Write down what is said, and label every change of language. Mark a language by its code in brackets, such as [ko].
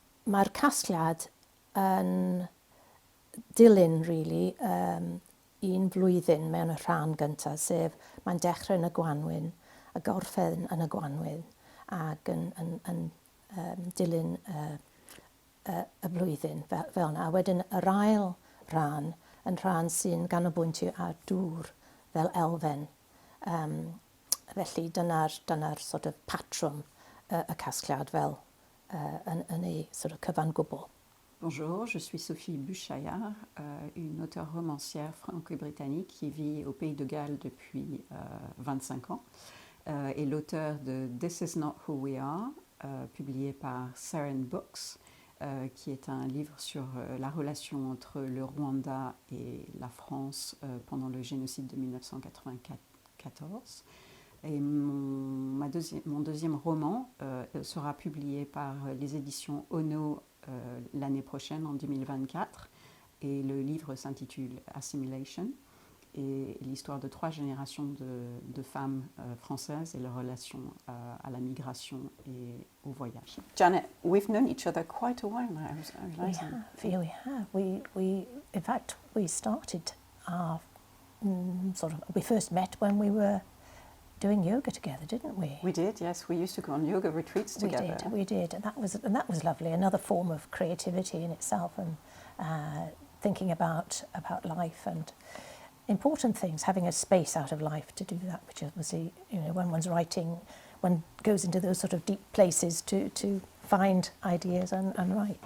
[cy] Mae'r casgliad yn dilyn, really, un flwyddyn mewn y rhan gyntaf, sef mae'n dechrau yn y Gwanwyn, a gorffen yn y Gwanwyn, ac yn dilyn y blwyddyn fel yna. Wedyn yr ail rhan yn rhan sy'n ganolbwyntio ar dŵr fel elfen. Felly dyna'r [en] sort of [cy] patrwm y casgliad fel yn ei sort of cyfan gwbl. [fr] Bonjour, je suis Sophie Buchaillard, une auteure romancière franco-britannique qui vit au Pays de Galles depuis 25 ans, et l'auteur de This Is Not Who We Are, publié par Seren Books, qui est un livre sur la relation entre le Rwanda et la France pendant le génocide de 1994. Et mon deuxième roman sera publié par les éditions Ono l'année prochaine, en 2024. Et le livre s'intitule Assimilation. Et l'histoire de 3 générations de femmes françaises et leur relation à la migration et au voyage. [en] Janet, we've known each other quite a while now. We have. In fact, we started our we first met when we were doing yoga together, didn't we? We did, yes. We used to go on yoga retreats together. We did, and that was lovely. Another form of creativity in itself, and thinking about life and important things, having a space out of life to do that, which obviously, when one's writing, one goes into those sort of deep places to find ideas and write.